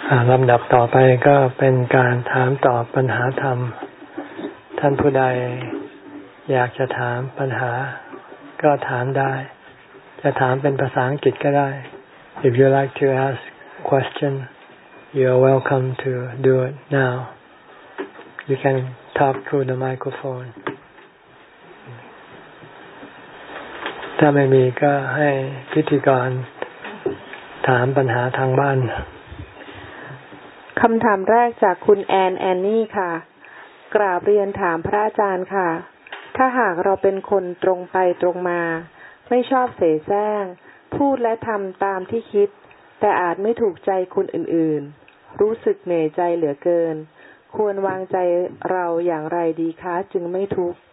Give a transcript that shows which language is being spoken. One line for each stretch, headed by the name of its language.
Thai: ลำดับต่อไปก็เป็นการถามตอบปัญหาธรรมท่านผู้ใดอยากจะถามปัญหาก็ถามได้จะถามเป็นภาษาอังกฤษก็ได้
English: If you like to ask question you're welcome to do it nowYou can talk through the microphone.
Thai: ถ้าไม่มีก็ให้พิธีกรถามปัญหาทางบ้าน คำถามแรกจากคุณแอนนี่ค่ะกราบเรียนถามพระอาจารย์ค่ะถ้าหากเราเป็นคนตรงไปตรงมาไม่ชอบเสแสร้งพูดและทำตามที่คิดแต่อาจไม่ถูกใจคนอื่นๆรู้สึกเหนื่อยใจเหลือเกินควรวางใจเราอย่างไรดีคะจึงไม่ทุกข